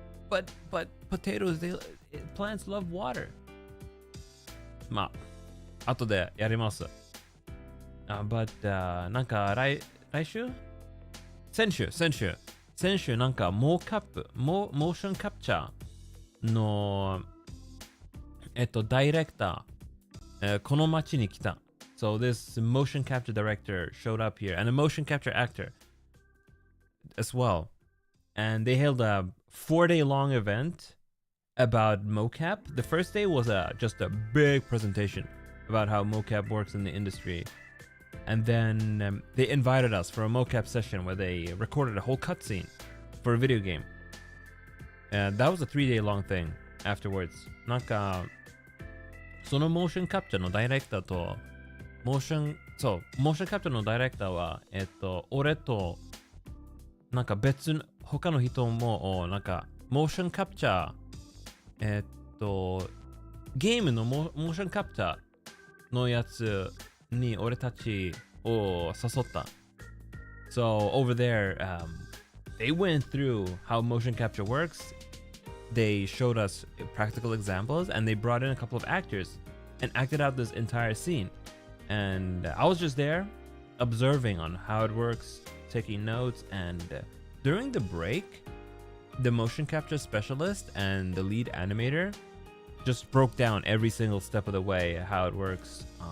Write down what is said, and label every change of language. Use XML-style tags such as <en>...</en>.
<en>But potatoes, plants love water.</en> <ja>まあ、後でやります。 But なんか来週先週なんかモーションキャプチャーのダイレクター、この街に来た。</ja> <en>So this motion capture director showed up here and a motion capture actor as well. And they held a 4-day long event about mocap. The first day was just a big presentation about how mocap works in the industry. And then they invited us for a mocap session where they recorded a whole cutscene for a video game. And that was a 3-day long thing afterwards.</en> <ja>なんか、そのモーションキャプチャーのダイレクターと、モーションキャプチャーのダイレクターは、俺と、なんか他の人も、なんか、モーションキャプチャー、ゲームのモーションキャプチャーのやつに俺たちを誘った。</ja> <en>So over there, they went through how motion capture works. They showed us practical examples and they brought in a couple of actors and acted out this entire scene. And I was just there observing on how it works, taking notes, and during the break, the motion capture specialist and the lead animator just broke down every single step of the way how it works.</en>